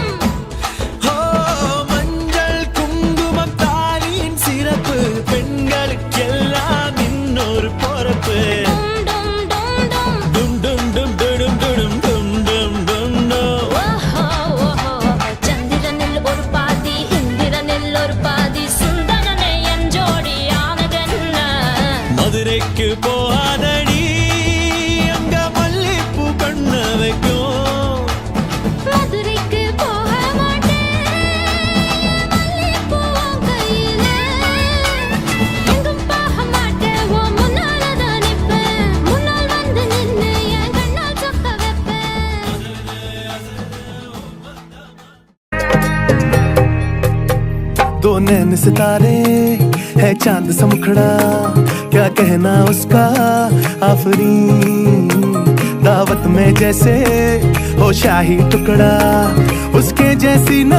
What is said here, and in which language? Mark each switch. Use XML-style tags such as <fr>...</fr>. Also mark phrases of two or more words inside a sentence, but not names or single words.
<ta>ஓ மஞ்சள் குங்குமம் தாலியின் சிறப்பு பெண்களுக்கெல்லாம் இன்னொரு பொறுப்பு ഡും ഡും ഡും டும் டும் டும் டும் டும் டும் டும் டும் டும்</ta> <ml>ഓഹോ ഓഹോ ചന്ദ്രനിൽ ഒരു പാതി ഇന്ദ്രനിൽ ഒരു പാതി സുന്ദരനെ എൻ ജോഡിയാണതെന്ന</ml> <ta>மதுரைக்கு போகாதடி அங்க மல்லிப்பூ கண்ண வைக்கும் மதுரைக்கு போக மாட்டேன் மல்லிப்பூவும் கையில எங்கும் போக மாட்டேன் ஓ முன்னால தான் நிப்பேன் முன்னால் வந்து நின்னு என் கண்ணால் சொக்க வைப்பேன்</ta> <hi>दो नैन सितारे है चांद सा मुखड़ा क्या कहना उसका आफरीन दावत में जैसे हो शाही टुकड़ा उसके जैसी न</hi>